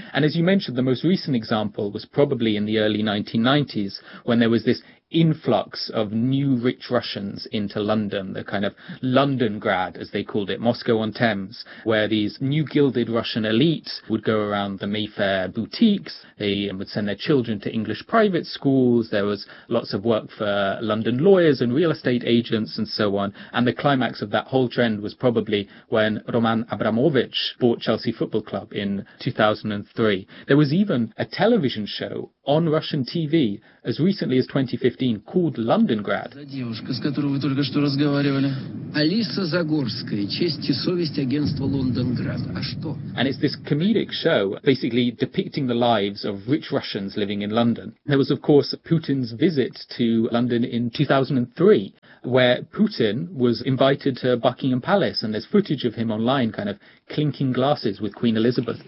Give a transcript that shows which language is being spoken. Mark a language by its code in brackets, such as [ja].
[en] And as you mentioned, the most recent example was probably in the early 1990s, when there was this influx of new rich Russians into London, the kind of London grad, as they called it, Moscow on Thames, where these new gilded Russian elite would go around the Mayfair boutiques, they would send their children to English private schools, there was lots of work for London lawyers and real estate agents and so on. And the climax of that whole trend was probably when Roman Abramovich bought Chelsea Football Club in 2003. There was even a television show on Russian TV as recently as 2015 called Londongrad. [ru] Девушка, с которой вы только что разговаривали, Алиса Загорская, честь и совесть агентства Лондонград. А что? [en] And it's this comedic show basically depicting the lives of rich Russians living in London. There was of course Putin's visit to London in 2003, where Putin was invited to Buckingham Palace, and there's footage of him online kind of clinking glasses with Queen Elizabeth.